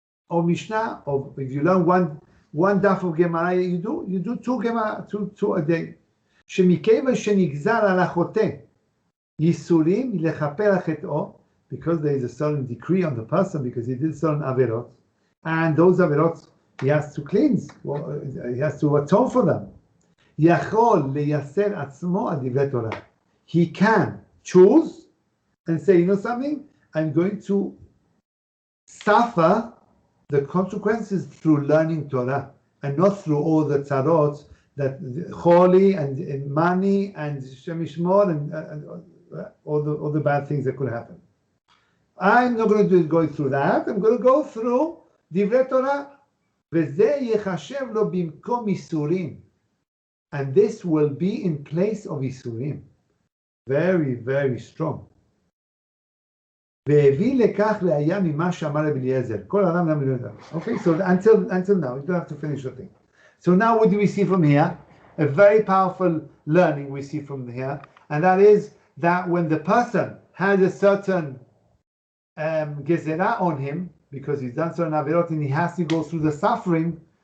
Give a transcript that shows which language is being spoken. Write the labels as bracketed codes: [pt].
[en] Or Mishnah, or if you learn one daf of Gemara, you do 2 Gemara, 2 a day. [he] שמכיוון שנגזר על החוטא ייסורים לכפר על חטאו, [en] because there is a certain decree on the person, because he did certain averot, and those averot he has to cleanse, he has to atone for them. [he] יכול לייסר עצמו על דברי תורה. [en] He can choose and say, you know something, I'm going to suffer the consequences through learning Torah, and not through all the tzarot, that holy and money and Shem Yishmor and all the bad things that could happen. I'm not going to go through that. I'm going to go through Divrei Torah. [he] וזה יחשב לו במקום ייסורים. [en] And this will be in place of ייסורים. Very, very strong. [he] והביא לכך ראיה ממה שאמר רבי אליעזר. כל אדם גם יודע. [en] Okay, so until now, you don't have to finish the thing. So now what do we see from here? A very powerful learning we see from here, and that is that when the person has a certain gezerah on him because he's done certain averot and he has to go through the suffering.